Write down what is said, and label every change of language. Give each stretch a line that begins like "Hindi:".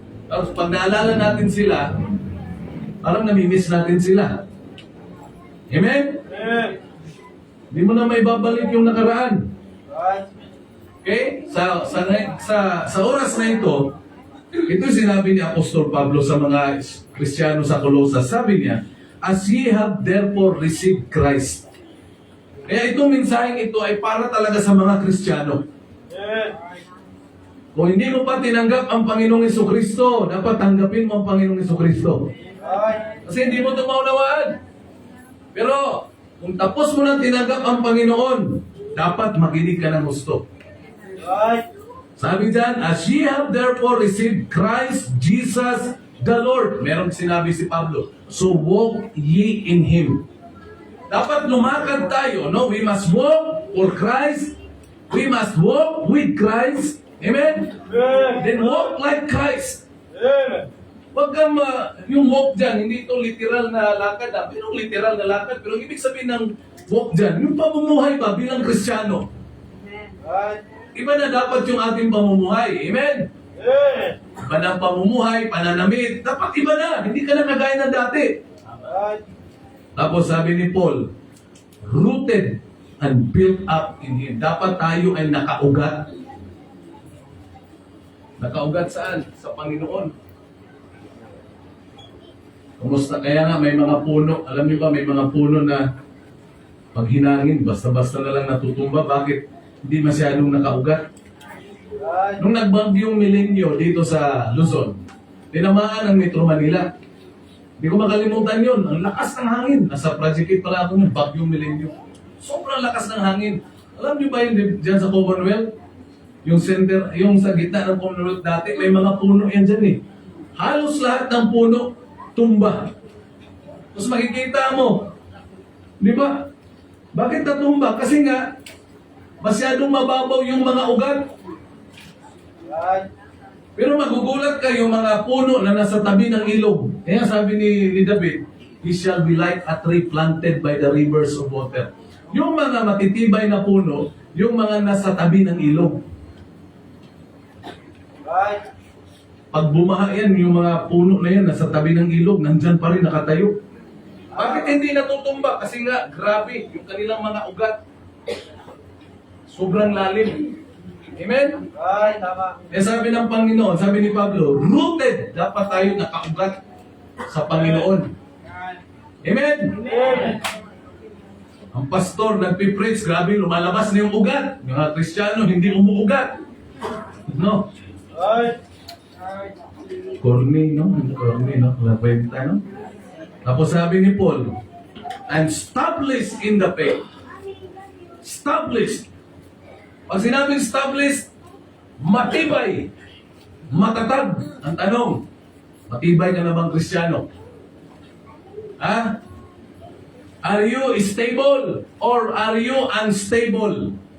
Filipino: Tapos pag naalala natin sila, parang namimiss natin sila. Amen? Hindi mo na may babalik yung nakaraan. Okay? Sa oras na ito sinabi ni Apostol Pablo sa mga Kristiyano sa Colosas. Sabi niya,
English: as ye have therefore received Christ.
Filipino: Kaya itong mensaheng ito ay para talaga sa mga Kristiyano. Kung hindi mo pa tinanggap ang Panginoong Jesucristo, dapat tanggapin mo ang Panginoong Jesucristo. Kasi hindi mo ito maunawaan. Pero, kung tapos mo na tinanggap ang Panginoon, dapat makinig ka ng gusto. Sabi dyan,
English: as ye have therefore received Christ Jesus the Lord.
Filipino: Meron sinabi si
English: Pablo, so walk ye in Him.
Filipino: Dapat lumakad tayo, no?
English: We must walk for Christ. We must walk with Christ.
Filipino: Amen?
English: Then walk like Christ.
Filipino: Huwag kang yung walk dyan, hindi ito literal na lakad, pero literal na lakad. Pero ibig sabihin ng walk dyan, yung pamumuhay ba bilang Kristiyano? Iba na dapat yung ating pamumuhay. Amen? Iba na ang pamumuhay, pananamit. Dapat iba na. Hindi ka na kagaya ng dati. Tapos sabi ni
English: Paul, rooted and built up in Him.
Filipino: Dapat tayo ay nakaugat. Nakaugat saan? Sa Panginoon. Kumusta? Kaya nga may mga puno. Alam niyo ba, may mga puno na pag hinangin, basta-basta na lang natutumba. Bakit? Hindi masyadong nakaugat. Nung nagbagyong Milenyo dito sa Luzon, tinamaan ang Metro Manila. Hindi ko makalimutan yun. Ang lakas ng hangin. Nasa Project 8 pala ako ng bagyong Milenyo. Sobrang lakas ng hangin. Alam niyo ba yun dyan sa Commonwealth? Yung center, yung sa gitna ng Commonwealth dati, may mga puno yan dyan eh. Halos lahat ng puno, tumba. Tapos makikita mo, di ba? Bakit natumba? Kasi nga, masyadong mababaw yung mga ugat. Pero magugulat kayo mga puno na nasa tabi ng ilog. Kaya sabi ni
English: David, he shall be like a tree planted by the rivers of water.
Filipino: Yung mga matitibay na puno, yung mga nasa tabi ng ilog. Pag bumaha yan, yung mga puno na yan nasa tabi ng ilog, nandyan pa rin nakatayo. Bakit hindi natutumba? Kasi nga, grabe, yung kanilang mga ugat. Sobrang lalim. Amen? Eh sabi ng Panginoon, sabi ni Pablo, rooted, dapat tayo nakaugat sa Panginoon. Amen? Ang pastor nagpipreach, grabe, lumalabas na yung ugat. Yung mga Kristiyano, hindi umuugat. No? Corny, no? Corny, no? Kwenta, no? Tapos sabi ni
English: Paul, I'm established in the faith.
Filipino: Established. Pag sinabing established, matibay, matatag. Ang tanong, matibay ka na bang Kristiyano? Ha?
English: Are you stable or are you unstable?